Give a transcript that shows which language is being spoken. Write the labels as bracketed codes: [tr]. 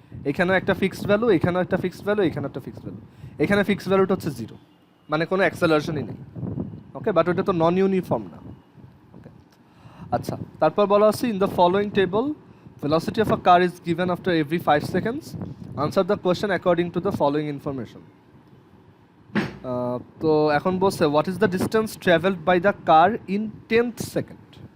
[bn] এখানেও একটা fixed value, এখানেও একটা ফিক্সড ভ্যালু, এখানে একটা ফিক্সড ভ্যালু। এখানে ফিক্সড ভ্যালুটা হচ্ছে 0, মানে কোনো অ্যাক্সেলারেশনই নেই। ওকে, বাট ওটা তো নন ইউনিফর্ম না। ওকে, আচ্ছা তারপর বলা আছে in the following table [en] velocity of a car is given after every 5 seconds. Answer the question according to the following information. [bn] তো এখন বলছে what is the distance travelled by the car in 10th second.